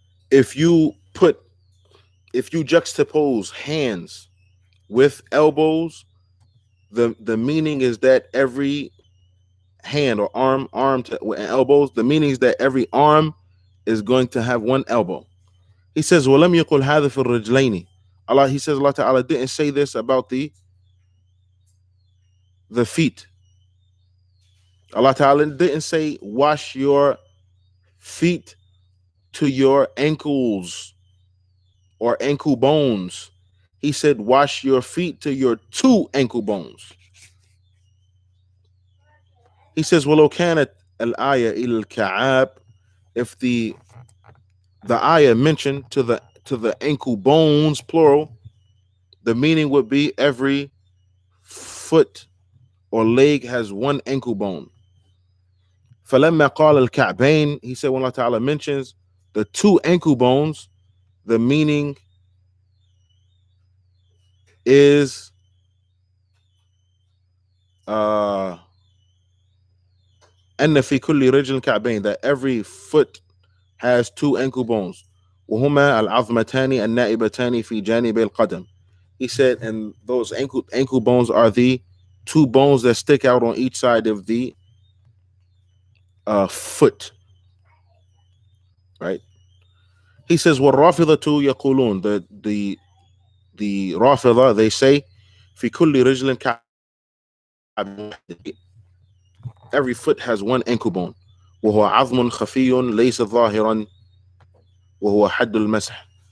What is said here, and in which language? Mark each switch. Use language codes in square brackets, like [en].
[en] If you juxtapose hands with elbows, the meaning is that every hand or arm to elbows, the meaning is that every arm is going to have one elbow. He says [ar] وَلَمْ يَقُلْ هَذَا فِي الرِّجْلَيْنِ. [en] He says Allah Ta'ala didn't say this about the feet. Allah Ta'ala didn't say wash your feet to your ankles or ankle bones. He said wash your feet to your two ankle bones. He says [ar] وَلَوْ كَانَتْ الْآيَةِ إِلَى الْكَعَابِ. [en] If the ayah mentioned to the ankle bones, plural, the meaning would be every foot or leg has one ankle bone. [ar] فَلَمَّا قَالَ الْكَعْبَيْن. [en] He said when Allah Ta'ala mentions the two ankle bones, the meaning is [ar] أن في كل رجل كعبين, [en] that every foot has two ankle bones. [ar] وهما العظمتان النائبتان في جانب القدم. [en] He said, and those ankle bones are the two bones that stick out on each side of the foot. Right? He says, [ar] وَالرَّافِضَةُ يَقُولُونَ. [en] The Rafida, they say, [ar] في كل رجل كعبين. [en] Every foot has one ankle bone. [ar] وهو عظم خفي ليس ظاهرا وهو حد المسح.